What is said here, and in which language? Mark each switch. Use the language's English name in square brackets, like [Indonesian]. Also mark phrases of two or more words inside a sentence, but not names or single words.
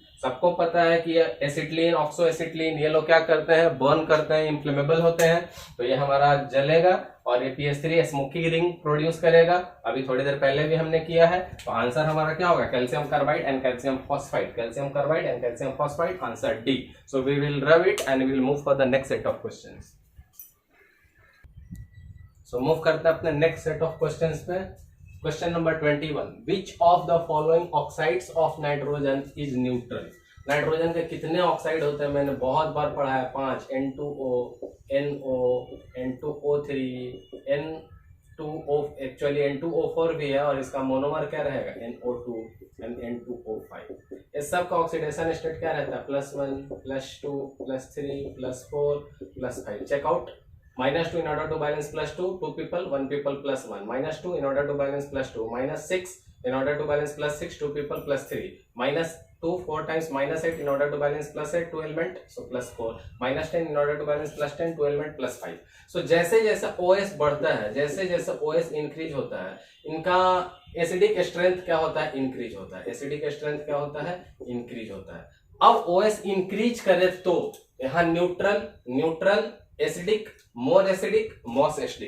[Hindi] सबको पता है कि ये एसिटिलीन, ऑक्सो एसिटिलीन, ये लोग क्या करते हैं, बर्न करते हैं, इन्फ्लेमेबल होते हैं। तो ये हमारा जलेगा और ये PH3 [English] smoky ring [Hindi] प्रोड्यूस करेगा। अभी थोड़ी देर पहले भी हमने किया है। तो आंसर हमारा क्या होगा, [English] calcium carbide and calcium phosphide. calcium carbide and calcium phosphide, answer D. so we will rub it and we will move for the next set of questions. [Hindi] सो मूव करते हैं अपने [English] next set of questions [Hindi] पे। [English] question number 21, which of the following oxides of nitrogen is neutral. [Hindi] नाइट्रोजन के कितने ऑक्साइड होते हैं, मैंने बहुत बार पढ़ा है, 5, N2O, NO, N2O3, N2O, एक्चुअली N2O4 भी है और इसका मोनोमर क्या रहेगा, NO2 एंड N2O5। इस सब का [English] oxidation state [Hindi] क्या रहता है, +1, +2, +3, +4, +5। चेकआउट। [English] -2 in order to balance +2, 2 people, 1 people +1. -2 in order to balance +2. -6 in order to balance +6, 2 people +3. -2 4 times -8 in order to balance +8, 2 element, so +4. -10 in order to balance +10, 2 element +5. [Hindi] So जैसे जैसे OS बढ़ता है, जैसे जैसे OS इंक्रीज होता है, इनका [English] acidic strength [Hindi] क्या होता है, इंक्रीज होता है। [English] acidic strength [Hindi] क्या होता है, इंक्रीज होता है। अब OS इंक्रीज करे तो यहाँ [English] neutral acidic, more acidic, most acidic.